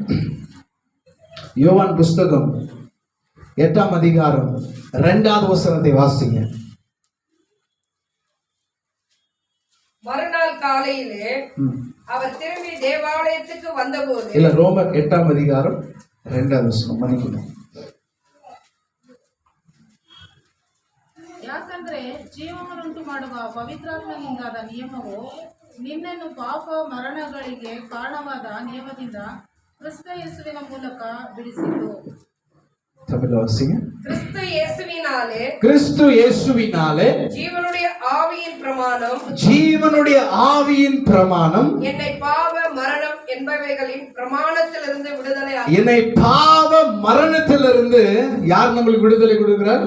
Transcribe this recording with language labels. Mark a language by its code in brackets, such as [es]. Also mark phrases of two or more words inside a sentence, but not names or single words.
[ta] யோவான் புஸ்தகம் 8ஆம் அதிகாரம் 2வது வசனத்தை வாசிங்க. மறுநாள் காலையிலே அவர் திரும்பி தேவாலயத்துக்கு வந்தபோது, இல்ல, ரோமர் 8ஆம் அதிகாரம் 2வது வசனம், மன்னிக்கணும். [kn] ಯಾಕಂದ್ರೆ ಜೀವವನ್ನುಂಟು ಮಾಡುವ ಪವಿತ್ರಾತ್ಮನಿಂದಾದ ನಿಯಮವು ನಿನ್ನನ್ನು ಪಾಪ ಮರಣಗಳಿಗೆ ಕಾರಣವಾದ ನಿಯಮದಿಂದ ಕ್ರಿಸ್ತ ಯೇಸುವಿನ ಮೂಲಕ ಬಿಡಿಸಿತು. [ta] தமிழ்ல வாசிங்க. கிறிஸ்து இயேசுவினாலே, கிறிஸ்து இயேசுவினாலே ஜீவனுடைய ஆவியின் பிரமாணம், ஜீவனுடைய ஆவியின் பிரமாணம் என்னை பாவ மரணம் என்பவைகளின் பிரமாணத்திலிருந்து விடுதலை என்னை பாவ மரணத்திலிருந்து யார் நம்மளுக்கு விடுதலை கொடுக்கிறார்?